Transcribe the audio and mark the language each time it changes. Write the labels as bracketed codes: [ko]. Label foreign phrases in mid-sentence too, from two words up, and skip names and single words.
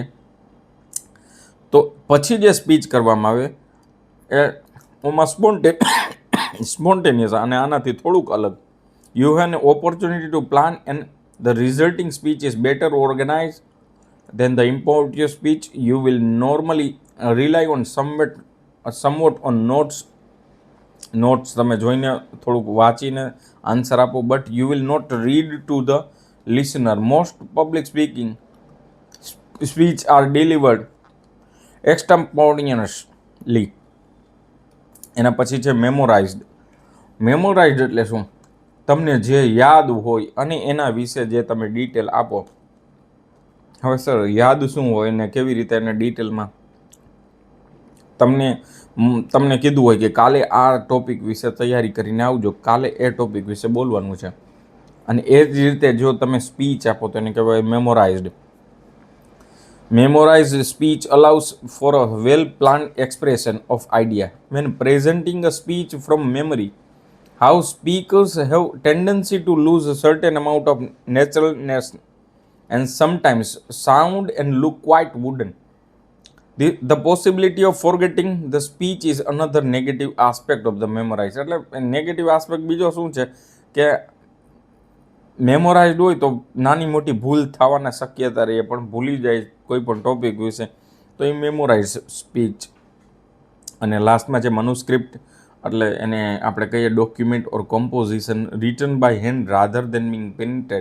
[gu] તો પછી જે સ્પીચ કરવામાં આવે એ ઓમાં સ્પોન્ટેનિયસ અને આનાથી થોડુંક અલગ. [en] you have an opportunity to plan and the resulting speech is better organize than the importive speech. you will normally rely on somewhat on notes [gu] તમે જોઈને થોડુંક વાંચીને આન્સર આપો, [en] but you will not read to the listener. most public speech are delivered extemporaneously. [gu] એના પછી છે મેમોરાઇઝડ. મેમોરાઇઝડ એટલે શું? તમને જે યાદ હોય અને એના વિશે જે તમે ડિટેલ આપો. હવે સર યાદ શું હોય ને કેવી રીતે એને ડિટેલમાં તમને કીધું હોય કે કાલે આ ટોપિક વિશે તૈયારી કરીને આવજો, કાલે એ ટોપિક વિશે બોલવાનું છે, અને એ જ રીતે જો તમે સ્પીચ આપો તો એને કહેવાય મેમોરાઇઝડ. [en] Memorized speech allows for a well-planned expression of idea. When presenting a speech from memory, how speakers have tendency to lose a certain amount of naturalness and sometimes sound and look quite wooden. The possibility of forgetting the speech is another negative aspect of the memorized. [gu] એટલે [en] negative aspect [gu] બીજો શું છે કે મેમોરાઇઝડ હોય તો નાની મોટી ભૂલ થવાના શક્યતા રહે, પણ ભૂલી જાય કોઈ પણ ટોપિક વિશે તો એ [en] memorize speech. [gu] અને લાસ્ટમાં છે મનુસ્ક્રિપ્ટ એટલે એને આપણે કહીએ [en] document or composition written by hand rather than being printed.